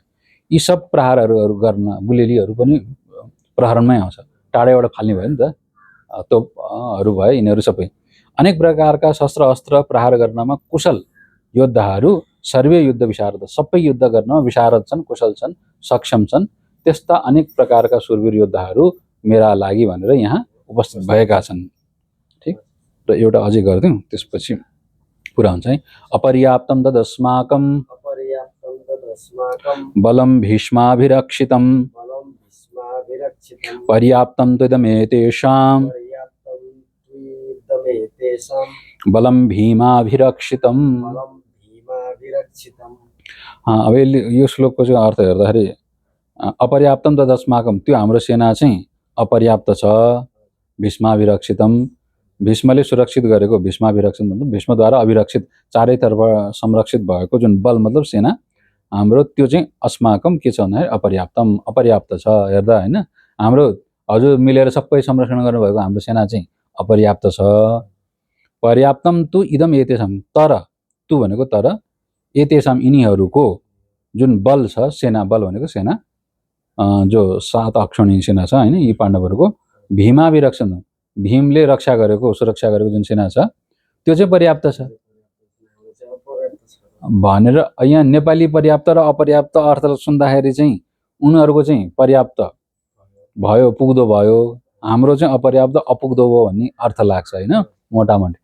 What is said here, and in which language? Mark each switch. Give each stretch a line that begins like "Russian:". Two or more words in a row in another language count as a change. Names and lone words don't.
Nepali: यी सब प्रहारहरू गर्न बुलेलीहरू पनि प्रहरणमै आउँछ, टाढेबाट फाल्ने भयो नि त, तोपहरू भयो, यिनीहरू सबै अनेक प्रकारका शस्त्र अस्त्र प्रहार गर्नमा कुशल योद्धाहरू,
Sanskrit: सर्वे युद्ध विशारद,
Nepali: सबै युद्ध गर्न विशारद छन्, कुशल छन्, सक्षम छन्। त्यस्ता अनेक प्रकारका सुरवीर योद्धाहरू मेरा लागि भनेर यहाँ उपस्थित भएका छन्। ठिक, र एउटा अझै गरिदिउँ, त्यसपछि पुरा हुन्छ है।
Sanskrit: अपर्याप्तं तदस्माकं बलं भीष्माभिरक्षितं पर्याप्तं त्वदमेतेषां बलं भीमाभिरक्षितं।
Nepali: अब यो श्लोकको चाहिँ अर्थ हेर्दाखेरि
Sanskrit: अपर्याप्तं तदस्माकं,
Nepali: त्यो हाम्रो सेना चाहिँ अपर्याप्त छ। भीष्माभिरक्षितं, भीष्मले सुरक्षित गरेको, भीष्माभिरक्षित मतलब भीष्मद्वारा अभिरक्षित, चारैतर्फ संरक्षित भएको जुन बल मतलब सेना हाम्रो, त्यो चाहिँ अस्माकं के छ भन्दाखेरि अपर्याप्तम, अपर्याप्त छ। हेर्दा होइन, हाम्रो हजुर मिलेर सबै संरक्षण गर्नुभएको हाम्रो सेना चाहिँ अपर्याप्त छ।
Sanskrit: पर्याप्तम तु इदम एतेषाम,
Nepali: तर तु भनेको तर एतेषाम यिनीहरूको जुन बल छ, सेना, बल भनेको सेना, जो 7 अक्षौहिणी सेना छ हैन, यी पाण्डवहरूको भीमाभिरक्षण, भीमले रक्षा गरेको, सुरक्षा गरेको जुन सेना छ त्यो चाहिँ पर्याप्त छ भनेर यहाँ नेपाली पर्याप्त र अपर्याप्त अर्थ सुन्दाखेरि चाहिँ उनीहरूको चाहिँ पर्याप्त भयो, पुग्दो भयो, हाम्रो चाहिँ अपर्याप्त अपुग्दो भयो भन्ने अर्थ लाग्छ हैन, मोटामोटी।